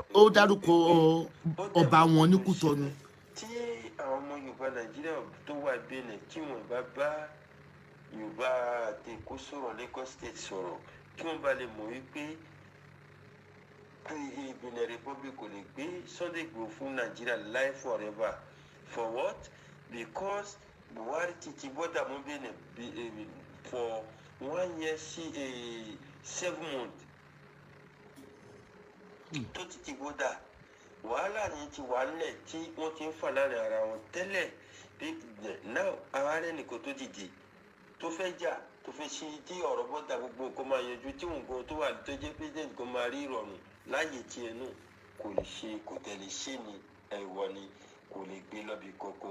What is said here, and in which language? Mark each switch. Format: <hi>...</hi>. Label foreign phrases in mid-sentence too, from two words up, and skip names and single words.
<yo>Ó dárúkọ ọba wọn ní Kútọ́nù. Tí àwọn ọmọ Yorùbá Nàìjíríà tó wà Benin tí wọ́n bá Yorùbá àti Èkó sọ̀rọ̀, Lagos State sọ̀rọ̀, kí wọ́n bá lè mọ̀ wípé Benin Republic kò lè gbé Sunday Igboho fún Nàìjíríà</yo> <en>life forever. For what? Because Buhari</en> <yo>ti bọ́dà mọ́</yo> <en>Benin for 1 year 7 months.</en> <yo>Tó ti bọ́dà, wàhálà ni ti wà nílẹ̀ tí wọ́n ti ń fà láàrin ara wọn tẹ́lẹ̀. Now ara rẹ̀ nìkan tó dìde tó fẹ́ jà, tó fẹ́ ṣe tí ọ̀rọ̀ bọ́dà gbogbo nǹkan máa yanjú, tí nǹkan tó wà tó jẹ́ president kan máa rí ìrọ̀rùn láyé tiẹ̀ náà kò lè ṣe, kò tẹ̀lé ṣé ni ẹ̀wọ̀ ni, kò lè gbé lọ́bì kankan.</yo>